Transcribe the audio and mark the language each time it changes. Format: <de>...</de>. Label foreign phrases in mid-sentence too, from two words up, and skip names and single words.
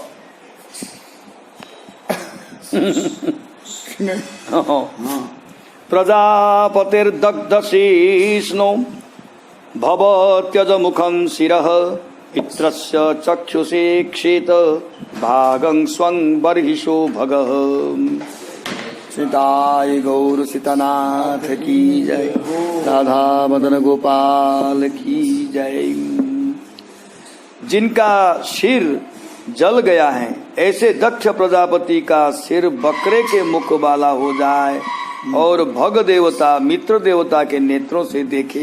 <sa>ପ୍ରଜାପତିର୍ଦଗ୍ଧ ଶୀଷ୍ଣୋ ଭବତ୍ୟଜ ମୁଖଂ ଶିରଃ ଇତ୍ରସ୍ୟ ଚକ୍ଷୁଷେ କ୍ଷେତ ଭାଗଂ ସ୍ୱଂ बर्हिषो भगः।</sa> <hi>सीताय गौर सीतानाथ की जय, राधा मदन गोपाल की जय। जिनका सिर जल गया है, ऐसे दक्ष प्रजापति का सिर बकरे के मुख वाला हो जाए और भग देवता मित्र देवता के नेत्रों से देखे।</hi>